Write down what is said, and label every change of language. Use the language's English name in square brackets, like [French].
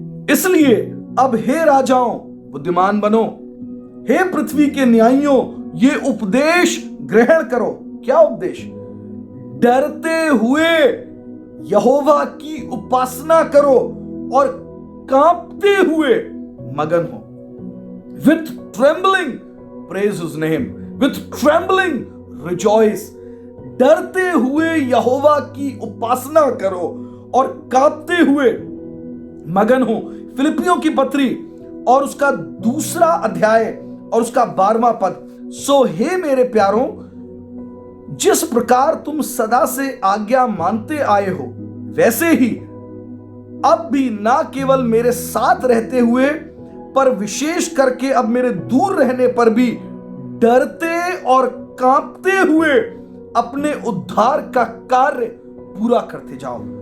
[Hindi] इसलिए अब हे राजाओं बुद्धिमान बनो, हे पृथ्वी के न्यायियों ये उपदेश ग्रहण करो। क्या उपदेश? डरते हुए यहोवा की उपासना करो और कांपते हुए मगन हो। [English] With trembling praise his name, with trembling rejoice। [Hindi] डरते हुए यहोवा की उपासना करो और कांपते हुए मगन हो। फिलिपियों की पत्री और उसका 2 अध्याय और उसका 12वां पद। सो हे मेरे प्यारों, जिस प्रकार तुम सदा से आज्ञा मानते आए हो, वैसे ही अब भी ना केवल मेरे साथ रहते हुए पर विशेष करके अब मेरे दूर रहने पर भी डरते और कांपते हुए अपने उद्धार का कार्य पूरा करते जाओ।